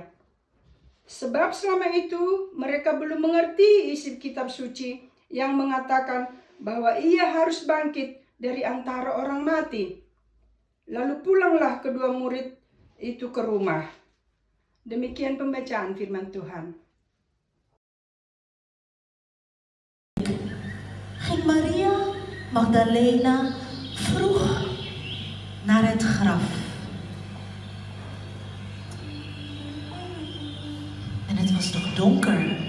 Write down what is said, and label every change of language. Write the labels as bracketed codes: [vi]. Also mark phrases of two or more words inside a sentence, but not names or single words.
[id] Sebab selama itu mereka belum mengerti isi kitab suci yang mengatakan bahwa ia harus bangkit dari antara orang mati. Lalu pulanglah kedua murid itu ke rumah. Demikian pembacaan firman Tuhan. [nl] Ging Maria Magdalena vroeg naar het graf. En het was nog donker.